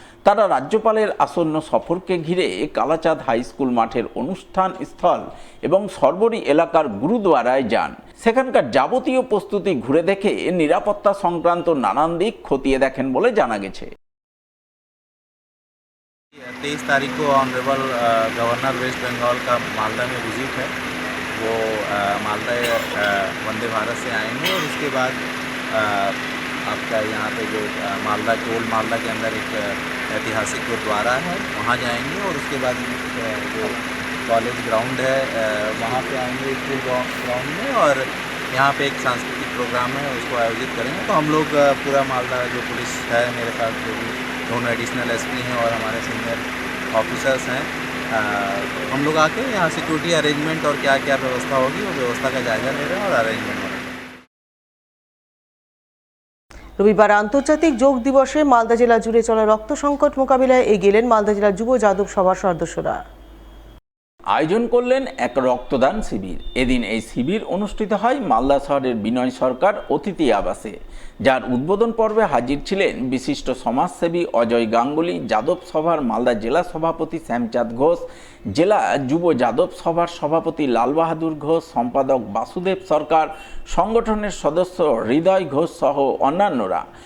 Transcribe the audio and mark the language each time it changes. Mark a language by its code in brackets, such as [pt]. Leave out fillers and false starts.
[bn] তারা রাজ্যপালের আসন্ন সফরকে ঘিরে কালাচাঁদ হাই স্কুল মাঠের অনুষ্ঠান স্থল এবং সরবরি এলাকার গুরুদুয়ারায় যান। সেখানকার যাবতীয় প্রস্তুতি ঘুরে দেখে নিরাপত্তা সংক্রান্ত নানান দিক খতিয়ে দেখেন বলে জানা গেছে। [hi] 23 तारीख को ऑनरेबल गवर्नर वेस्ट बंगाल का मालदा में विजिट है। वो मालदा वंदे भारत से आएंगे और उसके बाद आपका यहाँ पे जो मालदा के ओल्ड मालदा के अंदर एक ऐतिहासिक गुरुद्वारा है, वहाँ जाएंगे और उसके बाद जो कॉलेज ग्राउंड है वहाँ पे आएंगे स्कूल ग्राउंड में, और यहाँ पे एक सांस्कृतिक प्रोग्राम है उसको आयोजित करेंगे। तो हम लोग पूरा मालदा जो पुलिस है, मेरे साथ जो भी दोनों एडिशनल एसपी हैं और हमारे सीनियर ऑफिसर्स हैं, हम लोग आके यहाँ सिक्योरिटी अरेंजमेंट और क्या क्या व्यवस्था होगी वो व्यवस्था का जायजा ले रहे हैं और अरेंजमेंट हो रहा है। [bn] রবিবার আন্তর্জাতিক যোগ দিবসে মালদা জেলা জুড়ে চলা রক্ত সংকট মোকাবিলায় এগিয়ে গেলেন মালদা জেলা যুব যাদব সভার সদস্যরা। আয়োজন করলেন এক রক্তদান শিবির। এদিন এই শিবির অনুষ্ঠিত হয় মালদা শহরের বিনয় সরকার অতিথি আবাসে, যার উদ্বোধন পর্বে হাজির ছিলেন বিশিষ্ট সমাজসেবী অজয় গাঙ্গুলি, যাদব সভার মালদা জেলা সভাপতি শ্যামচাঁদ ঘোষ, জেলা যুব যাদব সভার সভাপতি লাল বাহাদুর ঘোষ, সম্পাদক বাসুদেব সরকার, সংগঠনের সদস্য হৃদয় ঘোষ সহ অন্যান্যরা।